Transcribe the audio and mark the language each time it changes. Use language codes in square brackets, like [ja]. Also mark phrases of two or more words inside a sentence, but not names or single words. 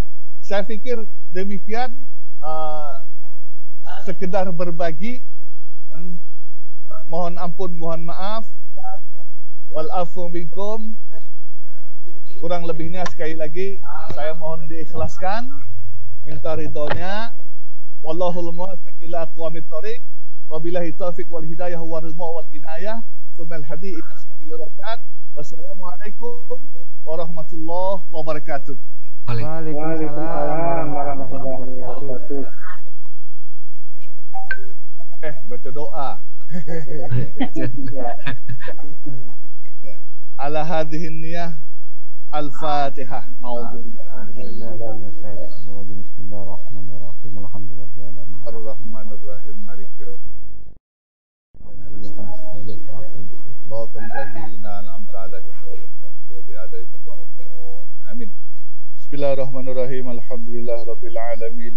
[id] Saya pikir demikian, sekedar berbagi. Mohon ampun, mohon maaf. [ar] والعفو منكم. [id] Kurang lebihnya sekali lagi saya mohon diikhlaskan, minta ridhonya. [ar] والله الموفق إلى أقوم الطريق. وبالله التوفيق والهداية والرضا والعناية. ثم الهادي إلى سبيل الرشاد. والسلام عليكم ورحمة الله وبركاته. وعليكم السلام ورحمة الله وبركاته. [id] Baca doa. [ar] على هذه النية الفاتحة. بسم الله الرحمن الرحيم. الحمد لله رب الرحمن الرحيم. مالك يوم الدين. آمين. بسم الله الرحمن الرحيم. الحمد لله رب العالمين.